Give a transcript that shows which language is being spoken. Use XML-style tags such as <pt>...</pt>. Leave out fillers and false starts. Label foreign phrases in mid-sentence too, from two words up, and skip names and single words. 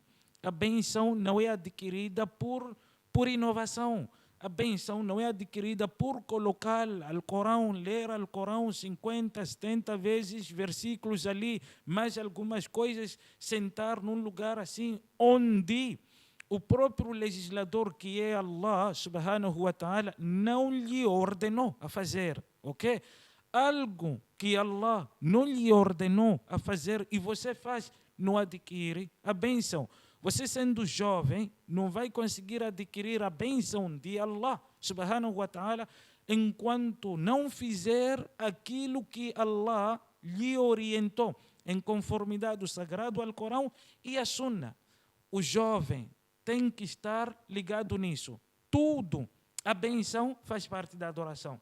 <pt>A bênção não é adquirida por inovação. A bênção não é adquirida por colocar Alcorão, ler Alcorão 50, 70 vezes, versículos ali, mais algumas coisas, sentar num lugar assim, onde o próprio legislador, que é</pt> <ar>الله سبحانه وتعالى,</ar> <pt>não lhe ordenou a fazer, ok? Algo que Allah não lhe ordenou a fazer e você faz, não adquire a bênção. Você sendo jovem, não vai conseguir adquirir a bênção de</pt> <ar>الله سبحانه وتعالى</ar> <pt>enquanto não fizer aquilo que Allah lhe orientou em conformidade ao Sagrado Alcorão e a Sunna. O jovem tem que estar ligado nisso. Tudo, a bênção faz parte da adoração.</pt>